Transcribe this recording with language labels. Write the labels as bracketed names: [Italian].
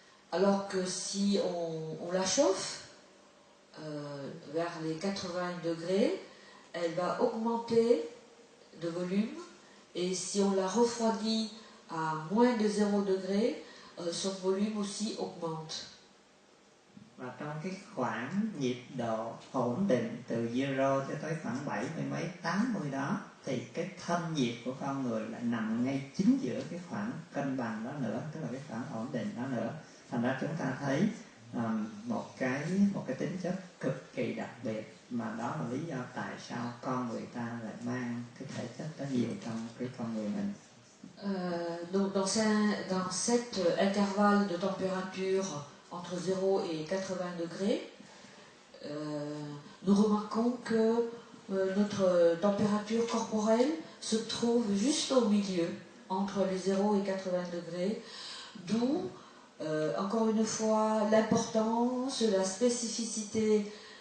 [French] Alors que si on la chauffe vers les 80 degrés, elle va augmenter de volume, et si on la refroidit à moins de 0 degré, son volume aussi augmente. [Vietnamese] Và trong cái khoảng nhiệt độ ổn định từ 0 cho tới khoảng 70 mấy 80 đó thì cái thân nhiệt của con người lại nằm ngay chính giữa cái khoảng cân bằng đó nữa, tức là cái khoảng ổn định đó nữa. Thành ra chúng ta thấy một cái tính chất cực kỳ đặc biệt, mà đó là lý do tại sao con người ta lại mang cái thể chất đó nhiều trong cái con người mình. [French] Donc dans cet intervalle de température entre 0 et 80 degrés, nous remarquons que notre température corporelle se trouve juste au milieu, entre les 0 et 80 degrés, d'où, encore une fois, l'importance, la spécificité